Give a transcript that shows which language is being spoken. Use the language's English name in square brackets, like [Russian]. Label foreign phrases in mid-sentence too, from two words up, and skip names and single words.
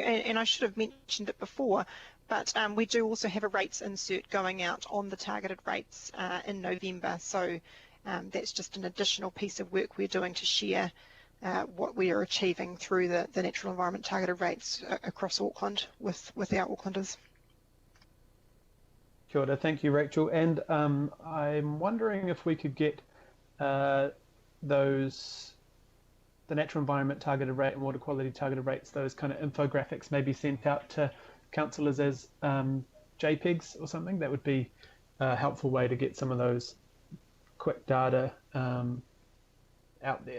[English] And I should have mentioned it before, but we do also have a rates insert going out on the targeted rates in November. So that's just an additional piece of work we're doing to share what we are achieving through the natural environment targeted rates across Auckland with our Aucklanders. [Māori] Kia ora, [English] thank you, Rachel. And I'm wondering if we could get the natural environment targeted rate and water quality targeted rates, those kind of infographics maybe sent out to councillors as JPEGs or something. That would be a helpful way to get some of those quick data out there.